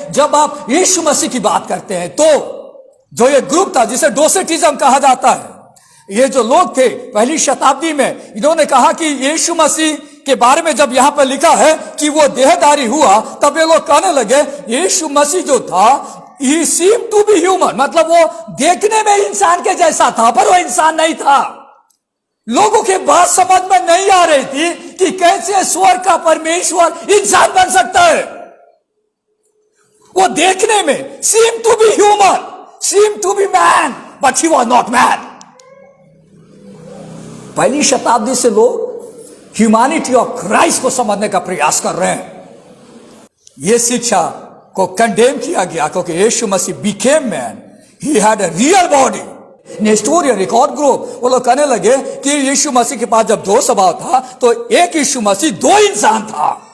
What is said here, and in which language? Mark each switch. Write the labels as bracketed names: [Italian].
[Hindi] जब आप यीशु मसीह की बात करते हैं, तो जो ये ग्रुप था जिसे डोसेटिज्म कहा जाता है, ये जो लोग थे पहली शताब्दी में, इन्होंने कहा कि यीशु मसीह के बारे में जब यहां पर लिखा है कि वो देहधारी हुआ, तब ये लोग कहने लगे यीशु मसीह जो था, [English] he seemed to be human, [Hindi] मतलब वो देखने में इंसान के जैसा था, पर वो इंसान नहीं था। लोगों के बात समझ में नहीं आ रही थी कि कैसे स्वर्ग का परमेश्वर इंसान बन सकता है। वो देखने में [English] seemed to be human, seemed to be man, but he was not man। [Hindi] पहली शताब्दी से लोग ह्यूमैनिटी ऑफ क्राइस्ट को समझने का प्रयास कर रहे हैं। यह शिक्षा को कंडेम किया गया, क्योंकि यीशु मसीह [English] became man, he had a real body। [Hindi] Nestorian एक और ग्रुप, वो लोग कहने लगे कि यीशु मसीह के पास जब 2 स्वभाव था, तो एक यीशु मसीह 2 इंसान था।